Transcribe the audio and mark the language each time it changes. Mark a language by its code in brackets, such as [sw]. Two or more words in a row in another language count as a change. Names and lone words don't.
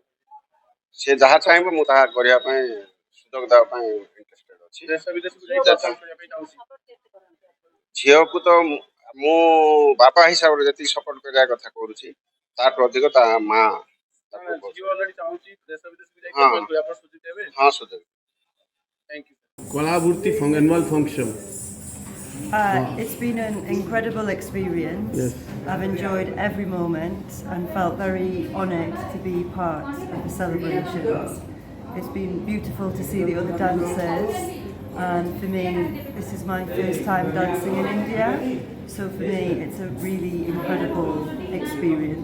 [or] ସେ ଯାହା ଚାହିଁବ ମୁଁ ତାହା କରିବା ପାଇଁ ସୁଯୋଗ ଦେବା ପାଇଁ ଇଣ୍ଟରେଷ୍ଟେଡ୍ ଅଛି। ଦେଶ ବିଦେଶକୁ ଯାଇ ପରଫର୍ମ କରିବା ପାଇଁ ଚାହୁଁଛି। ଝିଅକୁ ତ ମୁଁ ବାପା ହିସାବରେ ଯେତିକି ସପୋର୍ଟ କରିବା କଥା କରୁଛି, ତାଠୁ ଅଧିକ ତା ମା ତାକୁ ଝିଅ କରୁଛି। ଅଲରେଡି ଚାହୁଁଛି ଦେଶ ବିଦେଶକୁ ଯାଇ ହଁ। ପରଫର୍ମ କରିବା, ଆପଣ ସୁଯୋଗ ଦେବେ? ହଁ ସୁଯୋଗ। [en] Thank you. Kalaburti annual function. It's been an incredible experience. Yes. I've enjoyed every moment and felt very honoured to be part of the celebrations. It's been beautiful to see the other dancers, and for me, this is my first time dancing in India, so for me, it's a really incredible experience.